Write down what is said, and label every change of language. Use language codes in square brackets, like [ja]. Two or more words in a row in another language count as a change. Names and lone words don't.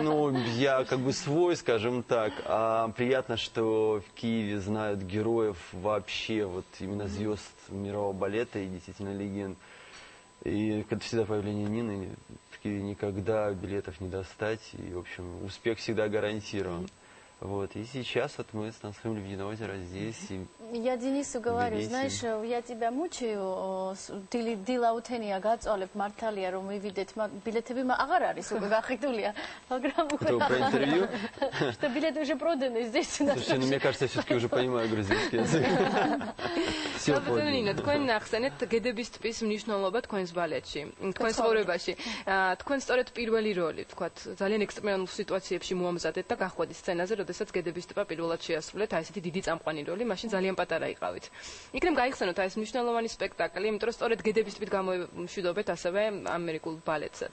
[ru] Ну, я как бы свой, скажем так. А приятно, что в Киеве знают героев вообще, вот именно звезд мирового балета и действительно легенд. И когда всегда появление Нины, в Киеве никогда билетов не достать. И, в общем, успех всегда гарантирован. Вот. И сейчас вот мы танцуем «Лебединое озеро» здесь. Я Денису говорю, знаешь, я тебя мучаю, [ka] დილაუთენია გაწვალებ მართალია რომ მივიდეთ, билетები აღარ არის უკვე გახიდულია, მაგრამ [ru] про интервью? Что билеты уже проданы здесь. Слушай, ну мне кажется, я все-таки уже понимаю грузинский язык. Все продано. [ka] Ნინა, თქვენ ახსენეთ გედების ტბის მნიშვნელობა თქვენს ბალეტში, თქვენს ცხოვრებაში. თქვენ სწორედ პირველი როლი, თქვათ, ძალიან ექსტრემალურ სიტუაციებში მოამზადეთ და გახვედით სცენაზე, როდესაც გედების ტბა პირველად შეასრულეთ, აი ესეთი დიდი წამყვანი როლი, მაშინ ძალიან პატარა იყავით. იქნებ გაიხსენოთ აი ეს მნიშვნელოვანი სპექტაკლი, იმიტომ რომ სწორედ გედების ტბით გამოვშვიდობეთ ასევე ამერიკულ ბალეტსაც.